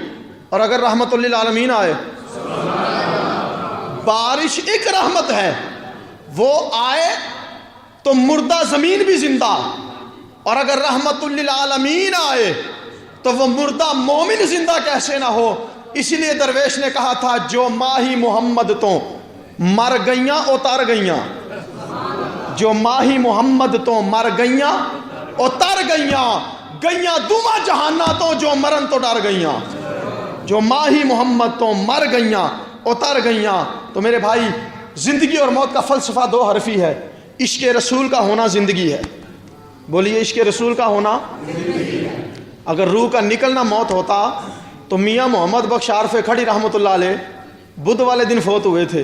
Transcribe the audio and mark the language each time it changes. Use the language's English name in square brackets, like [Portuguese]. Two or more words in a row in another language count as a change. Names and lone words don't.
[Urdu] اور اگر رحمت للعالمین آئے، بارش ایک رحمت ہے، وہ آئے تو مردہ زمین بھی زندہ. اور اگر رحمت للعالمین آئے تو وہ مردہ مومن زندہ کیسے نہ ہو. اسی لیے درویش نے کہا تھا [Punjabi] جو ماہی محمد تو مر گئیاں اتر گئیاں، جو ماہی محمد تو مر گئیاں اتر گئیاں، گئیاں دوواں جہاناں تو جو مرن تو ڈر گئیاں. جو ماہی محمد تو مر گئیاں اتر گئیاں. [Urdu] تو میرے بھائی زندگی اور موت کا فلسفہ 2 حرفی ہے. عشق رسول کا ہونا زندگی ہے. بولیے عشق رسول کا ہونا. اگر روح کا نکلنا موت ہوتا تو میاں محمد بخش عارف کھڑی رحمۃ اللہ علیہ بدھ والے دن فوت ہوئے تھے.